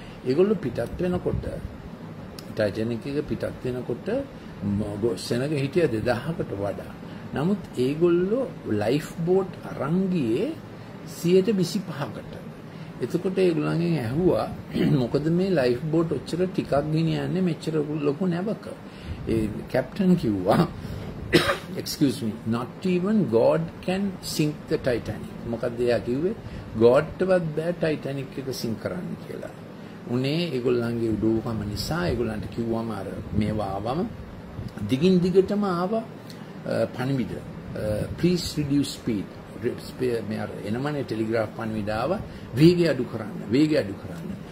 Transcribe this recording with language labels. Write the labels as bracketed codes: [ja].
[si] ඒගොල්ලෝ පිටත් වෙනකොට ටයිටැනික් එක පිටත් වෙනකොට සෙනග හිටිය 2000කට වඩා. නමුත් ඒගොල්ලෝ ලයිෆ් බෝට් අරන් ගියේ 125කට. එතකොට ඒගොල්ලන්ගෙන් ඇහුවා මොකද මේ ලයිෆ් බෝට් ඔච්චර ටිකක් ගෙනියන්නේ මෙච්චර ලොකු නැවක. ඒ කැප්ටන් කිව්වා [en] excuse me not even God can sink the Titanic. [si] මොකද එයා කිව්වේ Godටවත් බෑ ටයිටැනික් එක සිංක් කරන්න කියලා. උනේ ඒගොල්ලන්ගේ උඩුකම නිසා ඒගොල්ලන්ට කිව්වම අර මේවා ආවම දිගින් දිගටම ආවා පණිවිඩ [en] please reduce speed [si] මේ අර එනමනේ ටෙලිග්‍රාෆ් පණිවිඩ ආවා වේගය අඩු කරන්න.